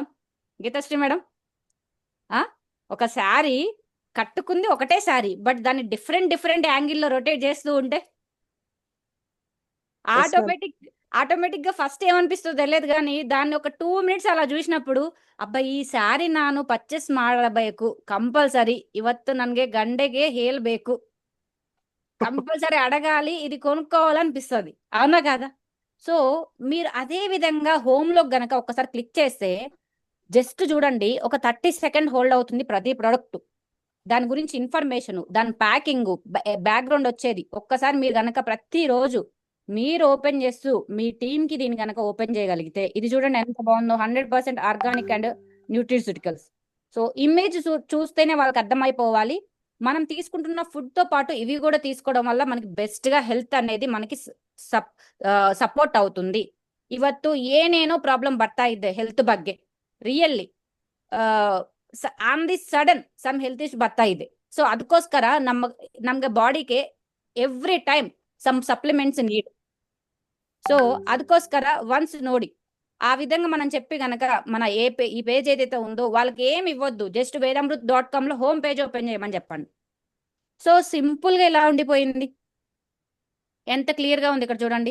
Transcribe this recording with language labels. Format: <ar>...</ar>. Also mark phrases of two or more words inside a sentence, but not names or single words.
<te>గీతశ్రీ మేడం, ఒక శారీ కట్టుకుంది ఒకటే శారీ, బట్ దాన్ని</te> <en>different angle-lo</en> <te>రొటేట్ చేస్తూ ఉంటే ఆటోమేటిక్ గా ఫస్ట్ ఏమనిపిస్తుందో తెలియదు కానీ దాన్ని ఒక 2 మినిట్స్ అలా చూసినప్పుడు</te> <kn>ಅಬ್ಬ ಈ ಸ್ಯಾರಿ ನಾನು ಪರ್ಚೇಸ್ ಮಾಡಬೇಕು, కంపల్సరీ ಇವತ್ತು ನನಗೆ ಗಂಡೆಗೆ ಹೇಳಬೇಕು,</kn> <te>కంపల్సరీ అడగాలి, ఇది కొనుక్కోవాలనిపిస్తుంది, అవునా కదా? సో మీరు అదే విధంగా హోమ్ లో గనక ఒకసారి క్లిక్ చేస్తే జస్ట్ చూడండి, ఒక 30</te> <en>second hold</en> <te>అవుతుంది ప్రతి ప్రొడక్ట్. దాని గురించి ఇన్ఫర్మేషన్, దాని ప్యాకింగ్, బ్యాక్గ్రౌండ్ వచ్చేది. ఒక్కసారి మీరు గనక ప్రతిరోజు మీరు ఓపెన్ చేస్తూ మీ టీమ్ కి దీన్ని కనుక ఓపెన్ చేయగలిగితే ఇది చూడండి ఎంత బాగుందో, 100%</te> <en>organic and nutraceuticals.</en> <te>సో ఇమేజ్ చూస్తేనే వాళ్ళకి అర్థమైపోవాలి. మనం తీసుకుంటున్న ఫుడ్ తో పాటు ఇవి కూడా తీసుకోవడం వల్ల మనకి బెస్ట్ గా హెల్త్ అనేది మనకి ಸಪೋರ್ಟ್ అవుతుంది.</te> <kn>ಇವತ್ತು ಏನೇನೋ ಪ್ರಾಬ್ಲಮ್ ಬರ್ತಾ ಇದೆ ಹೆಲ್ತ್ ಬಗ್ಗೆ,</kn> <en>really on the sudden some health issue</en> <kn>ಬರ್ತಾ ಇದೆ. ಸೊ ಅದಕ್ಕೋಸ್ಕರ ನಮ್ಗೆ ಬಾಡಿಗೆ</kn> <en>every time some supplements need.</en> <te>సో ಅದಕ್ಕೋಸ್ಕರ వన్స్ ನೋಡಿ ఆ విధంగా మనం చెప్పి గనక మన ఈ పేజ్ ఏదైతే ఉందో వాళ్ళకి ఏమి ఇవ్వద్దు, జస్ట్ vedamrut.com లో</te> <en>home page open</en> <te>చేయమని చెప్పండి. సో సింపుల్ గా ఇలా ఉండిపోయింది, ఎంత క్లియర్ గా ఉంది ఇక్కడ చూడండి.</te>